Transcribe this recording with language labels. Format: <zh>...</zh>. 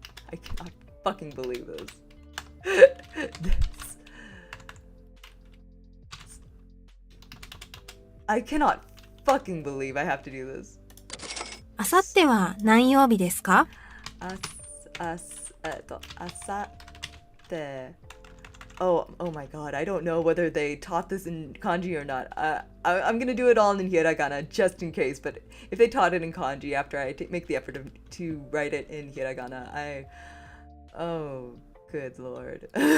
<en>I cannot fucking believe this. I cannot fucking believe I have to do this.</en> <ja>あさっては何曜日ですか？あさって。</ja> <en>Oh my god, I don't know whether they taught this in kanji or not. I'm gonna do it all in hiragana just in case, but if they taught it in kanji after I make the effort to write it in hiragana, oh, good lord.</en>